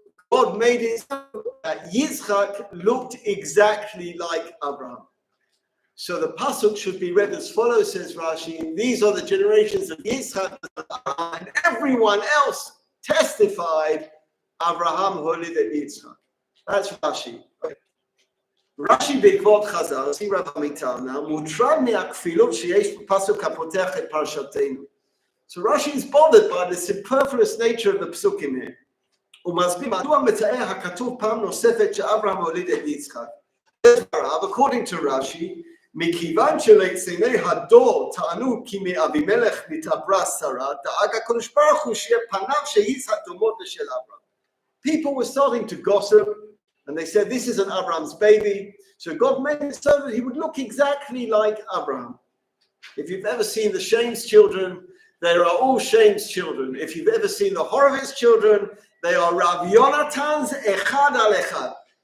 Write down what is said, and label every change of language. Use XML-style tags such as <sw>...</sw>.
<en>God made it so that Yitzchak looked exactly like Abraham. So the pasuk should be read as follows, says Rashi. These are the generations of Yitzchak, and everyone else testified Abraham holided Yitzchak. That's Rashi. Okay.</en> <he>Rashi בעקבות חז"ל, see Rabbi Mital now, מוטרד מהכפילות שיש בפסוק הפותח את פרשתנו.</he> <en>So Rashi is bothered by the superfluous nature of the psukim here.</en> <he>הוא מסביר מדוע מתאר הכתוב פעם נוספת שאברהם הוליד את יצחק. According to Rashi, מכיוון שלקציני הדור טענו כי מאבימלך נתעברה שרה, דאג הקדוש ברוך הוא שיהיה פניו שיצחק דומות לשל אברהם.</he> <en>People were starting to gossip, and they said, this isn't Abraham's baby. So God made it so that he would look exactly like Abraham. If you've ever seen the Shame's children, they are all Shame's children. If you've ever seen the Horowitz children, they are Rav Yonatan's Echad al Echad.</en>